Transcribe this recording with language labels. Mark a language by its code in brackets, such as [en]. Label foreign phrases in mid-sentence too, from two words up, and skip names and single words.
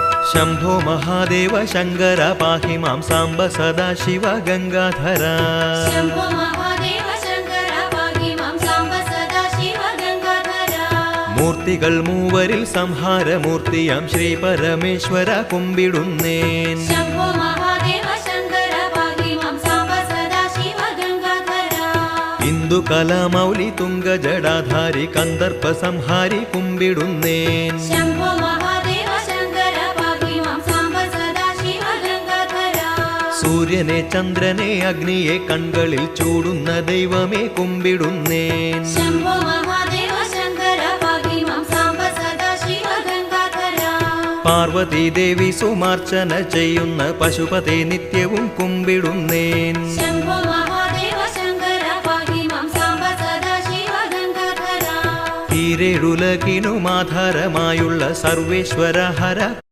[sa] शंभो महादेव शंकर पाहि मां सांब सदाशिव गंगाधर शंभो महादेव शंकर पाहि मां सांब सदाशिव गंगाधर [ml] मूर्तिകൾ മൂവരിൽ സംഹാരമൂർത്തിയാം ശ്രീ പരമേശ്വര കുമ്പിടുന്നേൻ [sa] शंभो महादेव शंकर पाहि मां सांब सदाशिव गंगाधर इंदु कलामौलि तुंग जडाधारि कंदर्प संहारि कुम्बिडुन्नेन शंभो महादेव शंकर पाहि मां सांब सदाशिव गंगाधर [ml] സൂര്യനെ ചന്ദ്രനെ അഗ്നിയെ കൺകളിൽ ചൂടുന്ന ദൈവമേ കുമ്പിടുന്നേൻ [sa] शंभो महादेव शंकर पाहि मां सांब सदाशिव गंगाधर [ml] പാർവതി ദേവി സുമാർച്ചന ചെയ്യുന്ന പശുപതി നിത്യവും കുമ്പിടുന്നേൻ [sa] शंभो महादेव शंकर पाहि मां सांब सदाशिव गंगाधर [ml] ഈരേഴുലകിനും ആധാരമായുള്ള സർവേശ്വര ഹര